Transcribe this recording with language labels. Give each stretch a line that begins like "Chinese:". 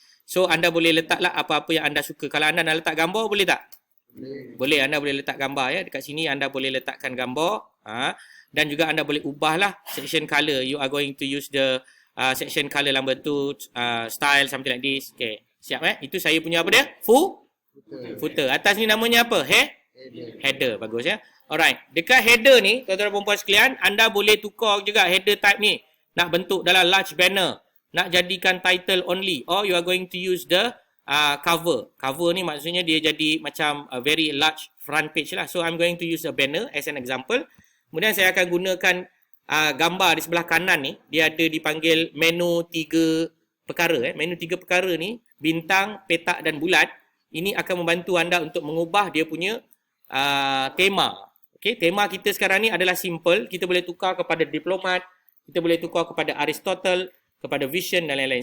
Malay: So anda boleh letaklah apa-apa yang anda suka. Kalau anda nak letak gambar boleh tak? Boleh. Anda boleh letak gambar ya. Dekat sini anda boleh letakkan gambar. Dan juga anda boleh ubahlah section color.
English: You are going to use the section color number 2, style something like this.
Malay: Okay, siap Itu saya punya apa dia? Footer. Atas ni namanya apa? Header. Bagus ya. Alright. Dekat header ni, tuan-tuan dan puan sekalian, anda boleh tukar juga header type ni. Nak bentuk dalam large banner. Nak jadikan title only.
English: Or you are going to use the cover.
Malay: Cover ni maksudnya dia jadi macam
English: a very large front page lah. So I'm going to use a banner as an example.
Malay: Kemudian saya akan gunakan gambar di sebelah kanan ni. Dia ada dipanggil menu 3 perkara. Menu 3 perkara ni, bintang, petak dan bulat. Ini akan membantu anda untuk mengubah dia punya tema. Okay, tema kita sekarang ni adalah simple. Kita boleh tukar kepada diplomat. Kita boleh tukar kepada Aristotle, kepada vision dan lain-lain.